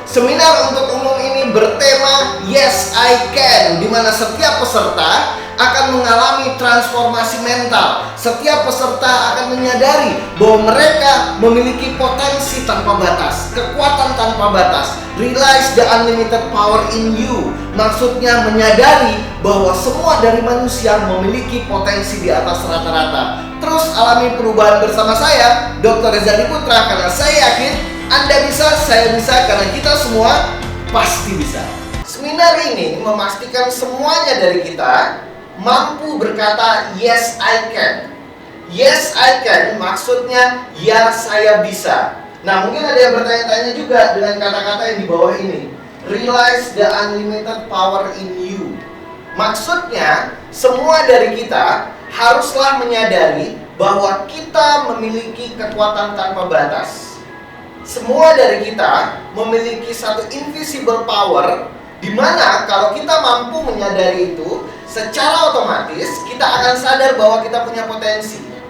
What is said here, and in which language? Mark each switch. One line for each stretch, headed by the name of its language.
Indonesian: Seminar untuk umum ini bertema Yes I Can, di mana setiap peserta akan mengalami transformasi mental. Setiap peserta akan menyadari bahwa mereka memiliki potensi tanpa batas, kekuatan tanpa batas.
English: Realize the unlimited power in you.
Indonesian: Maksudnya menyadari bahwa semua dari manusia memiliki potensi di atas rata-rata. Terus alami perubahan bersama saya, Dr. Rizal Putra, karena saya yakin Anda bisa, saya bisa, karena kita semua pasti bisa. Seminar ini memastikan semuanya dari kita mampu berkata Yes I Can. Yes I Can maksudnya ya saya bisa. Nah, mungkin ada yang bertanya-tanya juga dengan kata-kata yang di bawah ini.
English: Realize the unlimited power in you.
Indonesian: Maksudnya, semua dari kita haruslah menyadari bahwa kita memiliki kekuatan tanpa batas. Semua dari kita memiliki satu invisible power, di mana kalau kita mampu menyadari itu, secara otomatis kita akan sadar bahwa kita punya potensi.